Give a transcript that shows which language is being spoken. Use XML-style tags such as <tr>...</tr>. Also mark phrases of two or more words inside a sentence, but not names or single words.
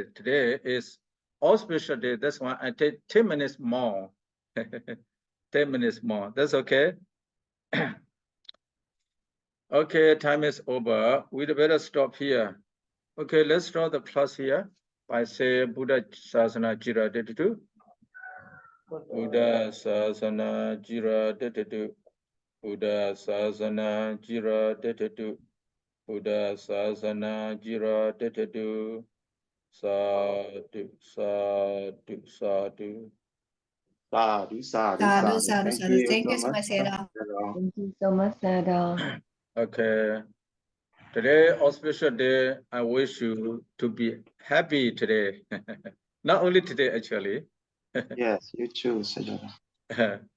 <en>Today is auspicious day. That's why I take 10 minutes more. 10 minutes more. That's okay. Okay, time is over. We'd better stop here. Okay, let's start the class here by saying</en> <pi>Buddha Sasana Jira Deditu. Buddha Sasana Jira Deditu. Buddha Sasana Jira Deditu. Buddha Sasana Jira Deditu. Sadhu, sadhu, sadhu. Sadhu, sadhu, Sadhu, sadhu. sadhu,</pi> <en>Thank</en> <pi>sadhu.</pi> <en>Thank you so you so much. much, Sayadaw. Thank you so much, Sayadaw. Okay. Today, auspicious day, I wish you to be happy today. Not only today, actually. Yes, you too, Sayadaw.</en>